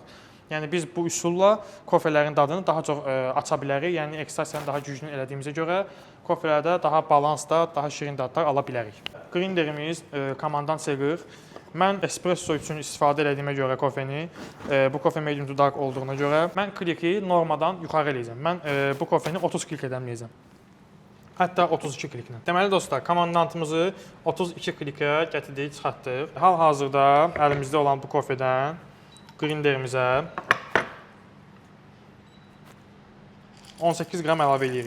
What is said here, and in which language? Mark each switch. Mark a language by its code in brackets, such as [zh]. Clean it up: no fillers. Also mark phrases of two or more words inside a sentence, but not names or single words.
[az] Yəni biz bu üsulla kofelerin dadını daha çox aça bilərik. Yəni ekstrasiyanı daha güclü elədiyimizə görə kofelərdə daha balansda, daha şirin dadlar ala bilərik. Grinderimiz Komandant C40. Mən espresso üçün istifadə etdiyimə görə kofeni, bu kofe [en] medium to dark [az] olduğuna görə mən kliki normadan yuxarı eləyəcəm. Mən bu kofeni 30 kliklə dəmləyəcəm. Hətta 32 kliklə. Deməli dostlar, komandantımızı 32 klikə gətirdik, çıxartdıq. Hal-hazırda əlimizdə olan bu kofedən grinderimizə 18 qram əlavə edirik.